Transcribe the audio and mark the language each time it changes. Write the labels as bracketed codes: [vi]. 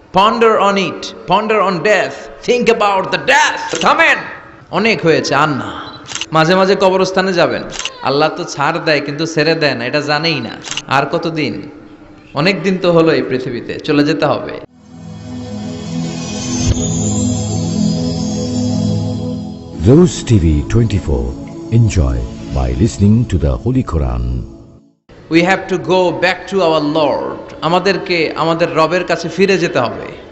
[en] Ponder on it, ponder on death, think about the death. [bn] থামেন, অনেক হয়েছে আর না। মাঝে মাঝে কবরস্থানে যাবেন, আল্লাহ তো ছাড় দেয় কিন্তু ছেড়ে দেয় না, এটা জানেই না। আর কতদিন? অনেক দিন তো হলো এই পৃথিবীতে, চলে যেতে হবে। [en] Rose TV 24. Enjoy by listening to the Holy Quran. We have to go back to our Lord. [bn] আমাদেরকে আমাদের রবের কাছে ফিরে যেতে হবে।